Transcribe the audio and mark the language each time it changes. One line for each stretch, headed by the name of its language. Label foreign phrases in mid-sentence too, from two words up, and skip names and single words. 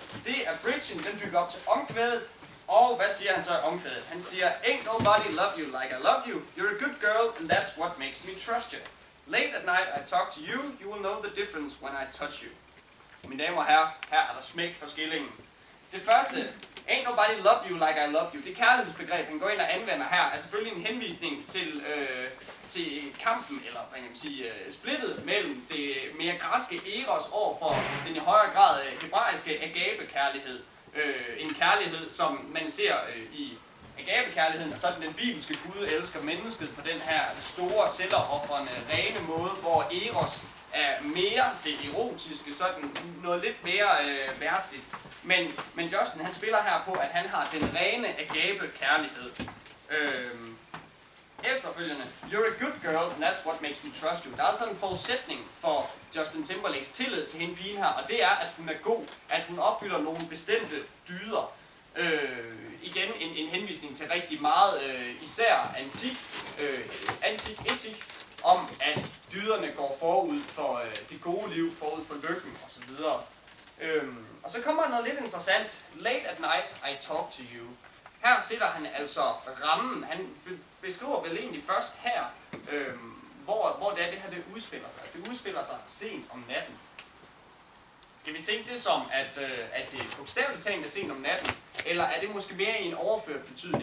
Danish: Det er bridgen, den bygger op til omkvædet. Og hvad siger han så i omkvædet? Han siger,
English: ain't nobody love you like I love you. You're a good girl, and that's what makes me trust you. Late at night I talk to you. You will know the difference when I touch you.
Danish: Mine damer og herrer, her er der smæk for skillingen. Det første,
English: ain't nobody love you like I love you.
Danish: Det kærlighedsbegreb, han går ind og anvender her, er selvfølgelig en henvisning til kampen, eller hvad kan man sige, splittet mellem det mere græske eros over for den i højere grad hebraiske agape-kærlighed. En kærlighed, som man ser i agape-kærligheden, er sådan den bibelske Gud elsker mennesket på den her store, selvopoffrende, rene måde, hvor eros er mere det erotiske, sådan noget lidt mere værtsligt. Men Justin, han spiller her på, at han har den rene agape-kærlighed. Efterfølgende,
English: you're a good girl, and that's what makes me trust you.
Danish: Der er altså en forudsætning for Justin Timberlakes tillid til hende pigen her, og det er, at hun er god, at hun opfylder nogle bestemte dyder. Igen en henvisning til rigtig meget, især antik etik, om at dyderne går forud for det gode liv, forud for lykken osv. Og så kommer noget lidt interessant.
English: Late at night I talk to you.
Danish: Her sætter han altså rammen. Han beskriver vel egentlig først her, hvor det her det udspiller sig. Det udspiller sig sent om natten. Skal vi tænke det som, at det bogstaveligt talt er sent om natten, eller er det måske mere i en overført betydning?